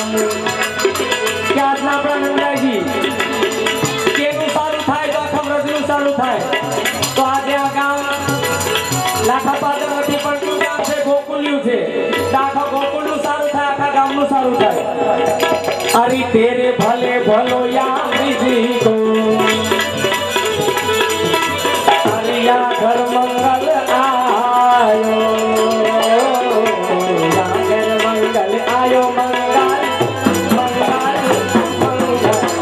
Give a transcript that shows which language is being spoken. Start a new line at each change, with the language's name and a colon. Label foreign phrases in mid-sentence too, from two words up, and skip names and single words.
Gujarati: ક્યાં આપણા નંદાજી કેનું સારું થાય તો આખા વ્રજનું સારું થાય. તો આજે આ ગામ લાખા પાદર નથી પણ કયું ગામ છે? ગોકુલ્યું છે. આખા ગોકુલનું સારું થાય, આખા ગામનું સારું થાય.
Braj: अरे तेरे भले भलो या विधि को, अरे या घर मंगल आयो, या घर मंगल आयो, मंगल मंगल मंगल.